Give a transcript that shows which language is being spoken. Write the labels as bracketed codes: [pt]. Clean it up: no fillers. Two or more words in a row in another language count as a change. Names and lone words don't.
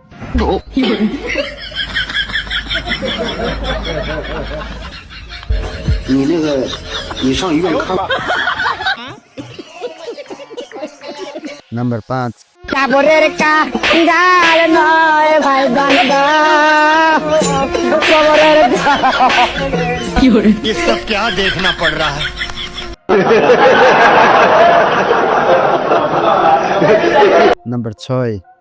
[zh] 你那个，你上医院看。 [hi] नंबर 5 [bn] কাপড়ের কাঙ্গাল নয় ভাই বান্দা কবরের [hi] ये सब क्या देखना पड़ रहा है। नंबर 6